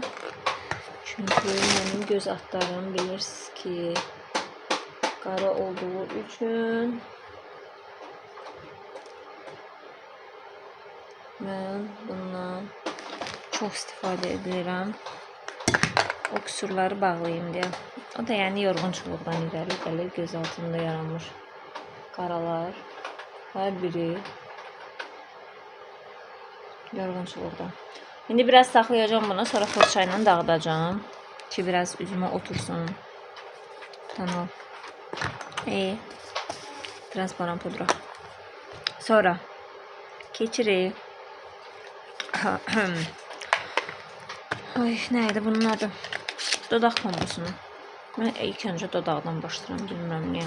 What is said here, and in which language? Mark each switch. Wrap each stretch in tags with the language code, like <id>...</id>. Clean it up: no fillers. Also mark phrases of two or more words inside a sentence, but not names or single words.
<tr>Çünkü benim göz altlarım bilirsiniz ki qara olduğu için ben bundan çok</tr> <az>istifadə edirəm.</az> <tr>O kusurları bağlayayım diye.</tr> <az>O da yani yorğunçuluqdan irəli gəlir. Göz altında yaranmış qaralar. Her biri yorğunçuluqdan. İndi biraz saxlayacağım bunu. Sonra fırçayla dağıdacağım. Ki biraz üzümə otursun. Tamam. Transparan pudra. Sonra keçiri. Ay, neydi bunun adı? Dodaq pambusunu.</az> <tr>Ben ilk önce</tr> <az>dodaqdan başlayıram. Bilmirəm niyə.</az>